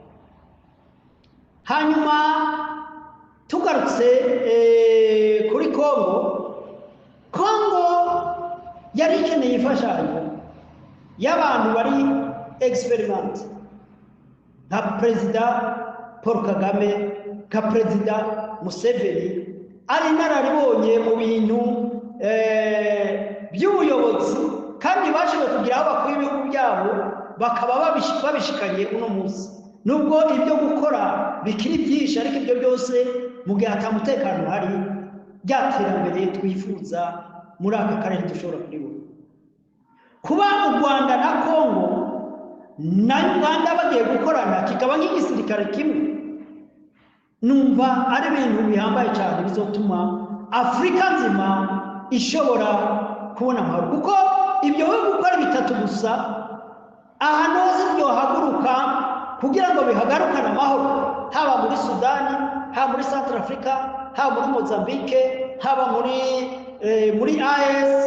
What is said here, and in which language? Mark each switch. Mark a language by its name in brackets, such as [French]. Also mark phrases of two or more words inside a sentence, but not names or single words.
[Kinyarwanda] Hanyuma tugarutse kuri Kongo yari ikeneye imfashanyo y'abantu bari experiment, nka Perezida Paul Kagame, nka Perezida Museveni, ari inararibonye mu bintu by'ubuyobozi, kandi bashoboye kugira aho bakuye ibihugu byabo bakaba babishikanye uno munsi. Nubwo ibyo gukora bikiri byinshi, ariko ibyo byose mu gihe atamutekano hari, by'iterambere twifuza muri aka karere dushobora kuribona. Kuba u Rwanda na Kongo na Uganda bagiye gukorana kikaba nk'igisirikare kimwe, numva ari ibintu bihambaye cyane bizotuma Afrika nzima ishobora kubona amahoro, kuko ibyo bihugu uko ari bitatu gusa ahantu hose byohaguruka kugira ngo bihagarukane amahoro, haba muri Sudani, haba muri Central Africa, haba muri Mozambique, haba muri AES.